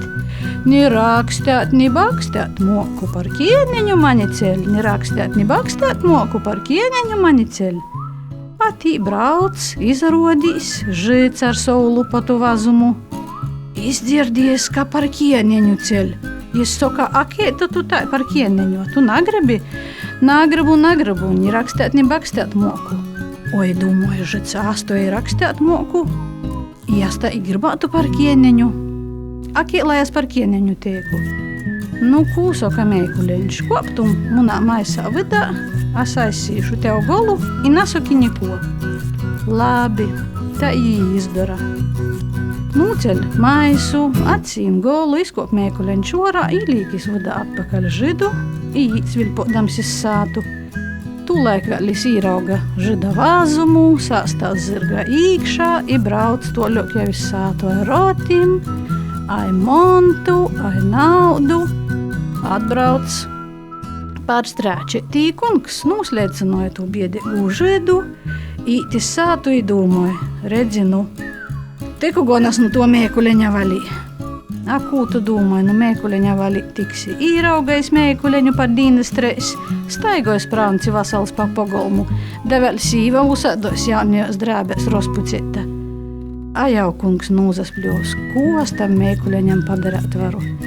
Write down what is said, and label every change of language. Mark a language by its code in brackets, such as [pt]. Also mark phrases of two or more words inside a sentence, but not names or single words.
[ltg] Ni rakstēt, ni bakstēt, moku par kieneņu mani ceļ, ni rakstēt, ni bakstēt, moku par kieneņu mani ceļ. Atī brauc, izrodīs, žīts ar savu lupatu vazumu. Izdzirdies, ka par kieneņu ceļ. Jis saka, akēta tu tā par kieneņu, tu nagribi? Nagribu, ni rakstēt, ni bakstēt moku. Oi, domāju, žits āstoji rakstēt moku. Jas tā i gribētu par kieneņu. Akē, lai es par kieneņu teiku. Nu, ko saka Meikuleņš, koptum munā maisā vidā, es aizsīšu tev golu i nasaki neko. Labi, tā i izdara. Nūceļ maisu, atsīm golu, izkop Meikuleņš orā, īlīkis vadā atpakaļ židu, īt svilpodams iz sātu. Tūlaik vēl īrauga žida vāzumu, sāstās zirga īkšā, i brauc toļok jau iz sātu ai rotim, ai montu, ai naudu. Atbrauc pār strāčetī kungs, nūsleicinoja tū biedēgu židu, īt iz sātu i dūmoja, redzinu, tiku gonas nu to Meikuleņa valī. A, ko tu domāji, nu Meikuleņa valī tiksi? Īraugais Meikuleņu par dīnas 3, staigojs prānci vasals pa pogolmu, da vēl sīva usādos jaunajos drābēs rospucēta. A jau kungs nūzaspļos, ko es tam Meikuleņam padarēt varu?